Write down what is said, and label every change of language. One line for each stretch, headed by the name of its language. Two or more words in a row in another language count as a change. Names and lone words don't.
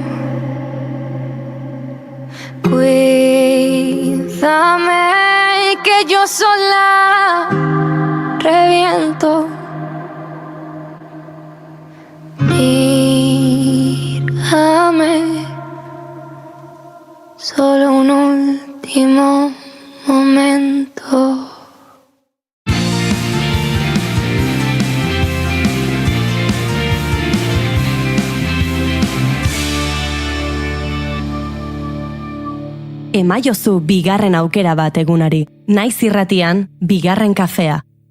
Spanish: Cuídame, que yo sola reviento. Mírame, solo un último momento.
Basque: Emaiozu bigarren aukera bat egunari. Naiz irratian, bigarren kafea.